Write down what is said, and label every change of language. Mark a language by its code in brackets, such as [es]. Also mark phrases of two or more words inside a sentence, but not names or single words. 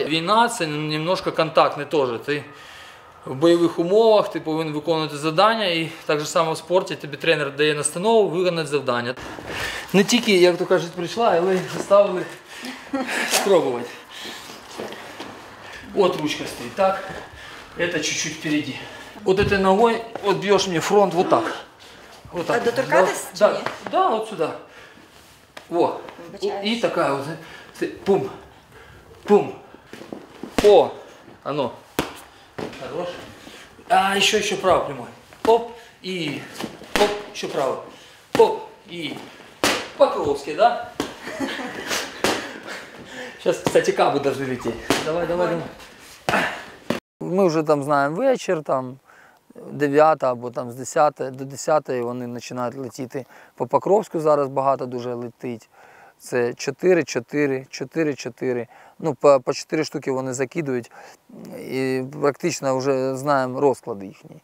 [uk] Війна – це немножко контактне теж. Ти в бойових умовах, ти повинен виконувати завдання, і так же само в спорті тобі тренер дає настанову виконати завдання. Не тільки, як то кажуть, прийшла, але й заставили спробувати. От ручка стоїть, так? [ru] Это чуть-чуть впереди. Вот этой ногой вот бьешь мне фронт вот так. Вот так. [uk] А доторкатись чи [ru] Да, [uk] ні? [ru] да, вот сюда. Во. И такая вот. Пум. Пум. О, оно. Хорош. А, еще право прямой. Оп, и оп, еще право. Оп, и Покровский, да? Сейчас, кстати, кабы должны лететь. Давай. [uk] Ми вже там знаємо вечір, там 9 або там з 10 до 10 вони починають летіти. По Покровську зараз багато дуже летить. Це 4-4. Ну, по 4 штуки вони закидують і практично вже знаємо розклад їхній.